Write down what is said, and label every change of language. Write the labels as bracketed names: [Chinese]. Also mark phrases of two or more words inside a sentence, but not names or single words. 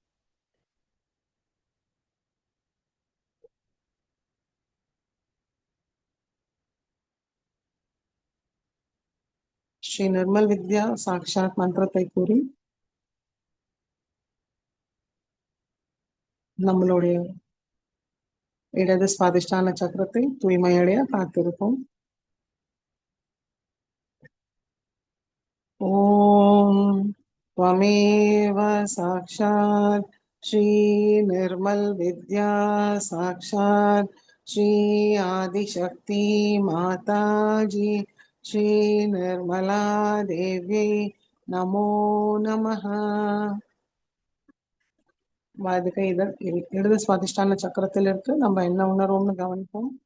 [Tamil] ஸ்ரீ நிர்மல் வித்யா சாட்சாத் மந்திரத்தை கூறி நம்மளுடைய இடது சுவாதிஷ்டான சக்கரத்தை தூய்மையடைய காத்திருப்போம். [Sanskrit] ஓம் त्वमेव साक्षात् श्री निर्मल विद्या साक्षात् श्री आदिशक्ति माता जी श्री निर्मला देवी नमो नमः। [Tamil] வலது கை இடது சுவாதிஷ்டான சக்கரத்தில் இருக்கு. நம்ம என்ன உணர்வோம்னு கவனிப்போம்.